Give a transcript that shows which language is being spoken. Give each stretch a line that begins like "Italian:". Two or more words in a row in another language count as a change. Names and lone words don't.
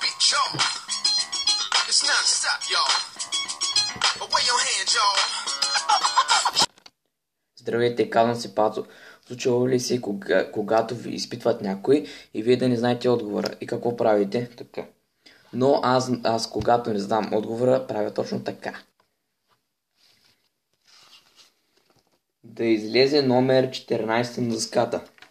English: show. It's non-stop, y'all. Away your hands, y'all.
Bulgarian: Здравейте, казвам се Пацо. Случило ли се, когато ви изпитват някой и вие да не знаете отговора? И какво правите? Така. Но аз когато не знам отговора, правя точно така. Да излезе номер 14 на дъската.